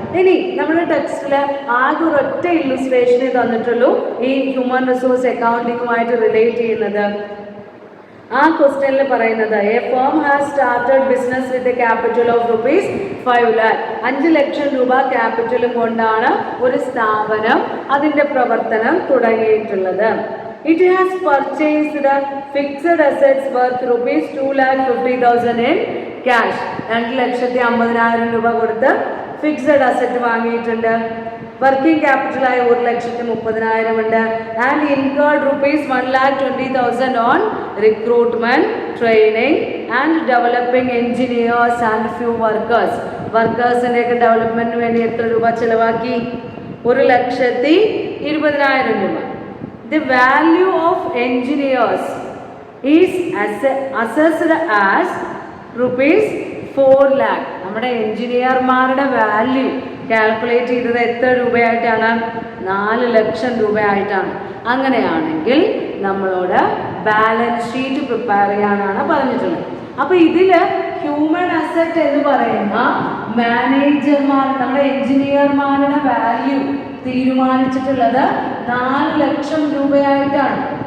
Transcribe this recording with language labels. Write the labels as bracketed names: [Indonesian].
[Malayalam] ഇനി നമ്മുടെ ടെക്സ്റ്റിൽ ആകെ ഒരൊറ്റ ഇല്ലുസ്ട്രേഷനെ തന്നിട്ടുള്ളൂ ഈ ഹ്യൂമൻ റിസോഴ്സ് അക്കൗണ്ടിങ്ങുമായിട്ട് റിലേറ്റ് ചെയ്യുന്നത്. ആ ക്വസ്റ്റ്യനിൽ പറയുന്നത് [English] A firm has started business with a capital of ₹5 lakh. [Malayalam] 5 ലക്ഷം രൂപ ക്യാപിറ്റലും കൊണ്ടാണ് ഒരു സ്ഥാപനം അതിൻ്റെ പ്രവർത്തനം തുടങ്ങിയിട്ടുള്ളത്. [English] It has purchased fixed assets worth ₹2,50,000 in cash. [Malayalam] 2,50,000 രൂപ കൊടുത്ത് ഫിക്സഡ് അസറ്റ് വാങ്ങിയിട്ടുണ്ട്. വർക്കിംഗ് ക്യാപിറ്റലായി 1,30,000 ഉണ്ട്. [English] And incurred ₹1,20,000 on recruitment, training and developing engineers and few workers. [Malayalam] വർക്കേഴ്സിൻ്റെയൊക്കെ ഡെവലപ്മെൻറ്റിന് വേണ്ടി എത്ര രൂപ ചിലവാക്കി? 1,20,000 രൂപ. [English] The value of engineers is assessed as ₹4 lakh. [Malayalam] നമ്മുടെ എഞ്ചിനീയർമാരുടെ വാല്യൂ കാൽക്കുലേറ്റ് ചെയ്തത് എത്ര രൂപയായിട്ടാണ്? 4 ലക്ഷം രൂപയായിട്ടാണ്. അങ്ങനെയാണെങ്കിൽ നമ്മളോട് ബാലൻസ് ഷീറ്റ് പ്രിപ്പയർ ചെയ്യാനാണ് പറഞ്ഞിട്ടുള്ളത്. അപ്പോൾ ഇതിൽ ഹ്യൂമൻ അസറ്റ് എന്ന് പറയുന്ന മാനേജർമാർ, നമ്മുടെ എഞ്ചിനീയർമാരുടെ വാല്യൂ തീരുമാനിച്ചിട്ടുള്ളത് 4 ലക്ഷം രൂപയായിട്ടാണ്.